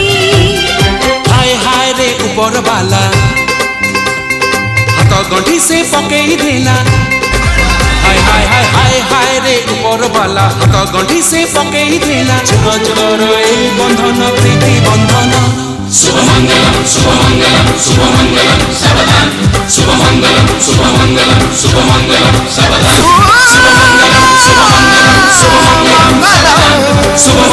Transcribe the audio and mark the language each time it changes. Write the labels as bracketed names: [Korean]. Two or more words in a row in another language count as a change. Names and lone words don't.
[Bhojpuri] हाय हाय रे ऊपर बाला हाथ गंठी से पकई देला हाय हाय हाय हाय हाय रे ऊपर बाला हाथ गंठी से पकई देला जुग जुगर এই बंधन प्रीति बंधन [Sanskrit] शुभमंगलम शुभमंगलम शुभमंगलम सावधान शुभमंगलम शुभमंगलम शुभमंगलम सावधान शुभमंगलम शुभमंगलम शुभमंगलम